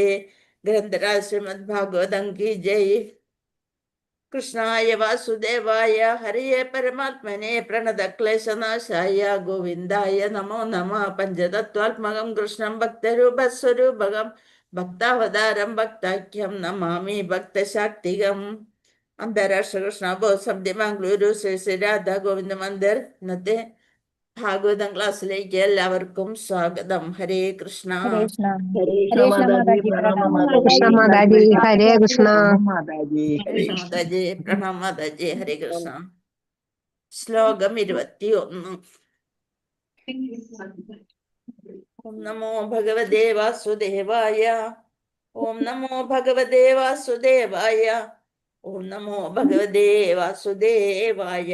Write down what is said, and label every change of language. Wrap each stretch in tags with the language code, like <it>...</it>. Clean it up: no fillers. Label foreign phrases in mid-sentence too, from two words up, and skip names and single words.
<hi>ग्रन्थराज श्रीमद्भागवतं की जय।</hi> <sa>कृष्णाय वासुदेवाय हरिये परमात्मने प्रणतक्लेशनाशाय गोविन्दाय नमो नमः। पञ्चतत्त्वात्मकं कृष्णं भक्तरूपस्वरूपकं भक्तावतारं भक्ताख्यं नमामि भक्तशाक्तिकम्।</sa> <ml>അന്താരാഷ്ട്ര കൃഷ്ണ ബോധം മംഗളൂരു ശ്രീ ശ്രീ രാധാ ഗോവിന്ദ മന്ദിർ ഇന്നത്തെ ഭാഗവതം ക്ലാസ്സിലേക്ക് എല്ലാവർക്കും സ്വാഗതം.</ml> <sa>ഹരേ കൃഷ്ണ.</sa> <hi>हरे कृष्ण, हरे Hare कृष्णा Krishna माताजी Mataji, प्रणाम Pranama हरे माताजी। कृष्ण Mataji. माताजी। हरे कृष्ण। प्रणाम माताजी। हरे कृष्ण माताजी प्रणाम माताजी। हरे कृष्ण. ശ്ലോകം 21.</hi> <sa>ഓം നമോ ഭഗവതേ വാസുദേവായ. ഓം നമോ ഭഗവതേ വാസുദേവായ. ഓം നമോ ഭഗവതേ വാസുദേവായ.</sa>